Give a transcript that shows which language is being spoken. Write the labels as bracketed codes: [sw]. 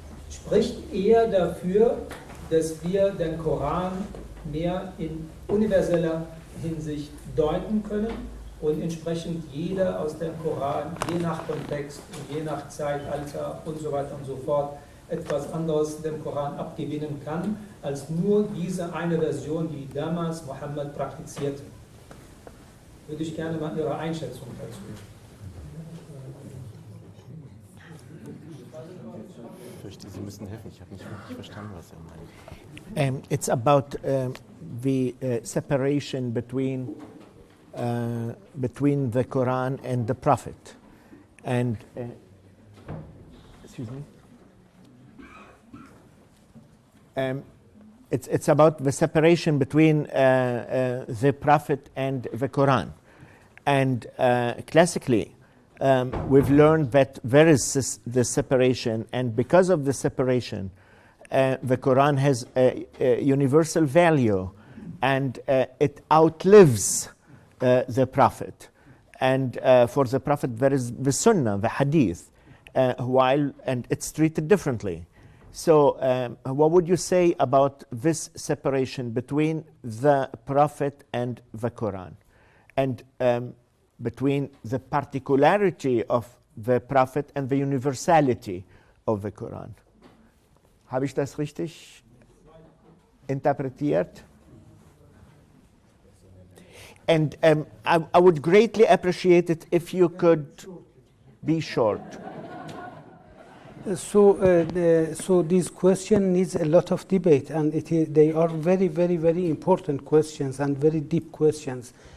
[de] spricht eher dafür, dass wir den Koran mehr in universeller Hinsicht deuten können und entsprechend jeder aus dem Koran, je nach Kontext und je nach Zeitalter und so weiter und so fort, etwas anderes dem Koran abgewinnen kann, als nur diese eine Version, die damals Mohammed praktizierte. Würde ich gerne mal Ihre Einschätzung dazu. Ich fürchte, Sie müssen helfen. Ich habe nicht wirklich verstanden, was er meint. [en] It's about the separation between the Quran and the Prophet. And, excuse me? It's about the separation between the Prophet and the Quran. And classically, we've learned that there is this separation, and because of the separation, the Quran has a universal value, and it outlives the Prophet. And for the Prophet, there is the Sunnah, the Hadith, and it's treated differently. So what would you say about this separation between the Prophet and the Quran, and between the particularity of the Prophet and the universality of the Quran? [de] Habe ich das richtig interpretiert? [en] And I would greatly appreciate it if you could be short. So this question needs a lot of debate, and they are very, very, very important questions and very deep questions.